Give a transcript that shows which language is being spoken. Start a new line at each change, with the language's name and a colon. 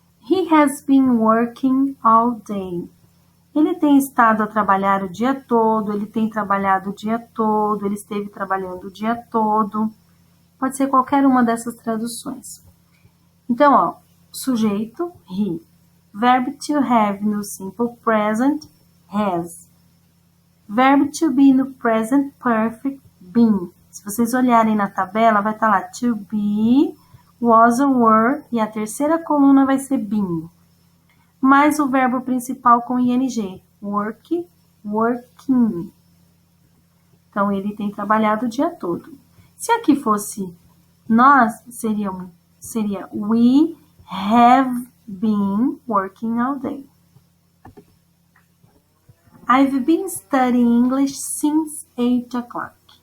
English: He has been working all day.
Portuguese: Ele tem estado a trabalhar o dia todo, ele tem trabalhado o dia todo, ele esteve trabalhando o dia todo. Pode ser qualquer uma dessas traduções. Então, sujeito, he. Verb to have no simple present, has. Verb to be no present perfect, been. Se vocês olharem na tabela, vai estar lá to be, was or were, e a terceira coluna vai ser been. Mais o verbo principal com ing, work, working. Então, ele tem trabalhado o dia todo. Se aqui fosse nós, seria
English: we have been working all day. I've been studying English since 8 o'clock.